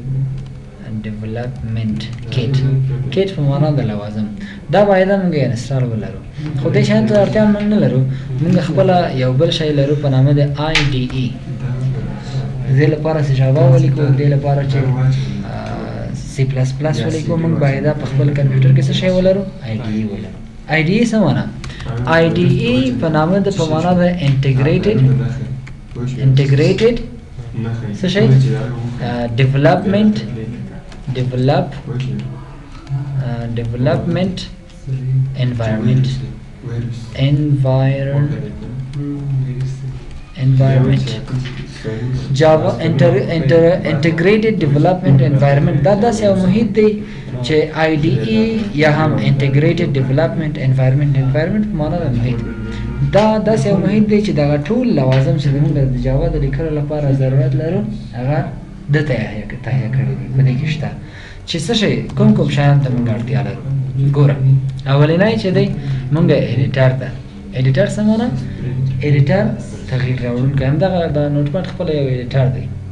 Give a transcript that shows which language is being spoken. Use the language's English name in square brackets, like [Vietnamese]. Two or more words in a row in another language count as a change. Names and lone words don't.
[Pashto] کیټ په معنا د لوازم دا باید موږ انسټال ولرو خو دې شان ته اړتیا موږ نه لرو موږ خپل یو بل شی لرو په نامه د آی ډي ای دې لپاره چې جاوا ولیکو دې لپاره چې سی پلس پلس ولیکو موږ باید په خپل کمپیوټر کې څه شی ولرو آی ډي ای ولرو آی ډي ای څه معنا آی ډي ای په نامه د په معنا د انټیګریټډ څه شی [English] development environment Java integrated development environment [Pashto] دا داسې یو محیط دی چې IDE یا هم [English] integrated development environment [Pashto] په معنا د محیط دا داسې یو محیط دی چې دغه ټول لوازم چې موږ د جاوا د لیکلو لپاره ضرورت لرو هغه د تهیه کړي دي په دې کې شته چې څه شی کوم شیان ته موږ اړتیا لرو ګوره اولنی چې دی موږ ایډیټر ته ایډیټر څه معنا ایډیټر تغییر راوړونکی همدغه د نوټ پاډ خپله یو ایډیټر دی